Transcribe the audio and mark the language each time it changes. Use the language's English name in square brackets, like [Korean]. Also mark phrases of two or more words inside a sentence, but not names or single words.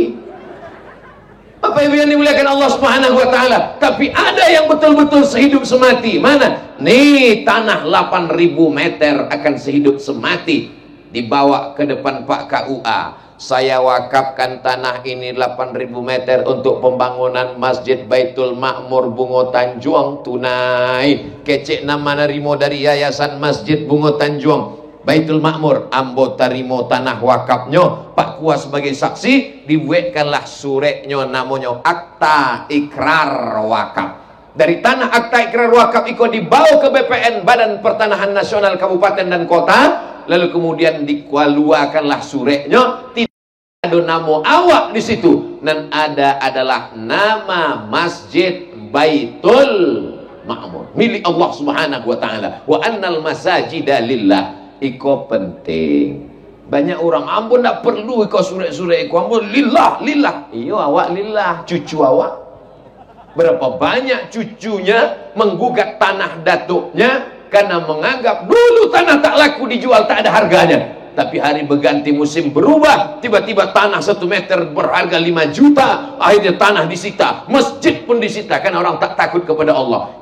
[Indonesian] Bapak Ibu yang dimuliakan Allah [Arabic] سبحانه وتعالى, [Indonesian] tapi ada yang betul-betul sehidup semati. Mana? Nih tanah 8.000 meter akan sehidup semati, dibawa ke depan Pak KUA. Saya wakafkan tanah ini 8.000 meter untuk pembangunan Masjid Baitul Makmur Bungo Tanjung tunai. Kecek nama narimo dari Yayasan Masjid Bungo Tanjung Baitul Makmur, [Minangkabau] ambo tarimo [Indonesian] tanah wakafnya, Pak Kuas sebagai saksi, dibuatkanlah suretnya namanya akta ikrar wakaf. Dari tanah akta ikrar wakaf itu dibawa ke BPN Badan Pertanahan Nasional Kabupaten dan Kota, lalu kemudian dikeluarkanlah suretnya, tidak ada nama awak di situ, dan ada adalah nama Masjid Baitul Makmur milik Allah [Arabic] سبحانه وتعالى. وأن المساجد لله. [Minangkabau] Iko penting. Banyak orang ampun tak perlu iko surat-surat iko ampun lillah. Iyo awak lillah, cucu awak. [Indonesian] Berapa banyak cucunya menggugat tanah datuknya karena menganggap dulu tanah tak laku dijual, tak ada harganya. Tapi hari berganti musim berubah, tiba-tiba tanah 1 meter berharga 5 juta, akhirnya tanah disita, masjid pun disita karena orang tak takut kepada Allah.